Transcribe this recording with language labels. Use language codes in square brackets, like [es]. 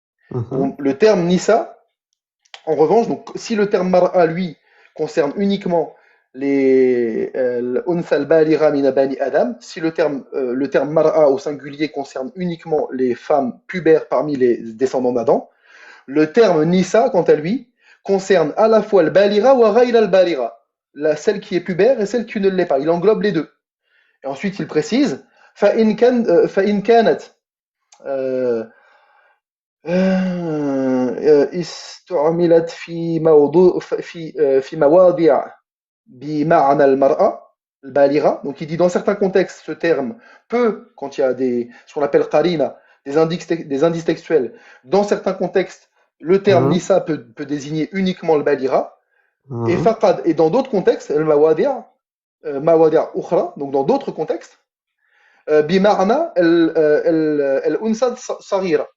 [fr] Le terme nisa, en revanche, donc si le terme mar'a lui concerne uniquement les [ar] unsa al-balira min bani Adam, [fr] si le terme mar'a au singulier concerne uniquement les femmes pubères parmi les descendants d'Adam, le terme nisa, quant à lui, concerne à la fois le balira ou [ar] ghayra al-balira, [fr] celle qui est pubère et celle qui ne l'est pas. Il englobe les deux. Et ensuite, il précise [ar] فإن كانت استعملت في موضوع في مواضع بمعنى المرأة البالغة. [fr] Donc il dit dans certains contextes ce terme peut, quand il y a ce qu'on appelle qarina, des indices textuels, dans certains contextes le terme Mhm, nisa peut désigner uniquement le balira, et mhm. faqad, et dans d'autres contextes, [ar] el mawadi' ukhra, [fr] donc dans d'autres contextes, [ar] bima'na el unsa saghira.